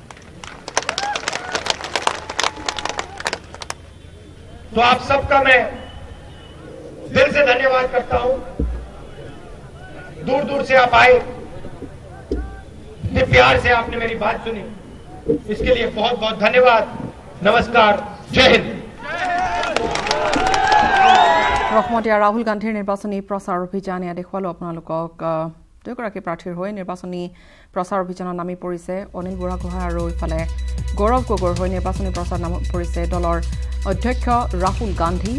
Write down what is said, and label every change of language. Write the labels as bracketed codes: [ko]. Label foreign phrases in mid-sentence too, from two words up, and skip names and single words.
[hi] तो आप सबका मैं दिल से धन्यवाद करता हूं। दूर दूर से आप आए, इतने प्यार से आपने मेरी बात सुनी, इसके लिए बहुत बहुत धन्यवाद। नमस्कार, जय हिंद। [as] ৰহমতীয়া ৰাহুল গান্ধীৰ নিৰ্বাচনী প্ৰচাৰ অভিযান ইয়াত দেখুৱালো আপোনালোকক। দুয়োগৰাকী প্ৰাৰ্থীৰ হৈ নিৰ্বাচনী প্ৰচাৰ অভিযানত নামি পৰিছে অনিল বুঢ়াগোহাঁই আৰু ইফালে গৌৰৱ গগৈৰ হৈ নিৰ্বাচনী প্ৰচাৰ নামি পৰিছে দলৰ অধ্যক্ষ ৰাহুল গান্ধী।